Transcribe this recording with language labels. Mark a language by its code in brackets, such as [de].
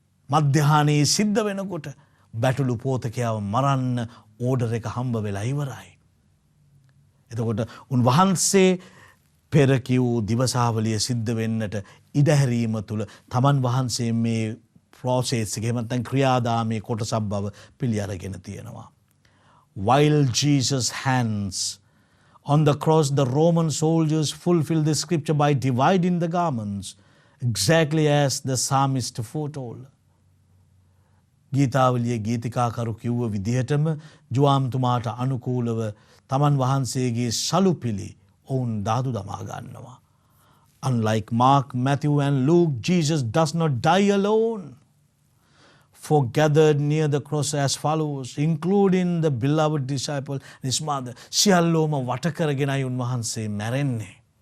[si] මධ්‍යහානයේ සිද්ධ වෙනකොට බැටළු පෝතකයාව මරන්න ඕඩර් එක හම්බ වෙලා ඉවරයි. එතකොට උන්වහන්සේ පෙර කිව් දිවසාවලිය සිද්ධ වෙන්නට ඉඩහැරීම තුළ තමන් වහන්සේ මේ ප්‍රොසෙස් එක එහෙම නැත්නම් ක්‍රියාදාමයේ කොටසක් බව පිළි අරගෙන තියෙනවා. [en] While Jesus' hands on the cross, the Roman soldiers fulfilled the scripture by dividing the garments, exactly as the psalmist foretold. [si] ගීතාවලියේ ගීතිකාකරු කිව්ව විදිහටම ජෝවාම්තුමාට අනුකූලව තමන් වහන්සේගේ සලුපිලි ඔවුන් දාදු දමා ගන්නවා. [en] Unlike Mark, Matthew and Luke, Jesus does not die alone. For gathered near the cross as follows, including the beloved disciple and his mother. [si] සියල්ලෝම වට කරගෙනයි උන්වහන්සේ මැරෙන්නේ.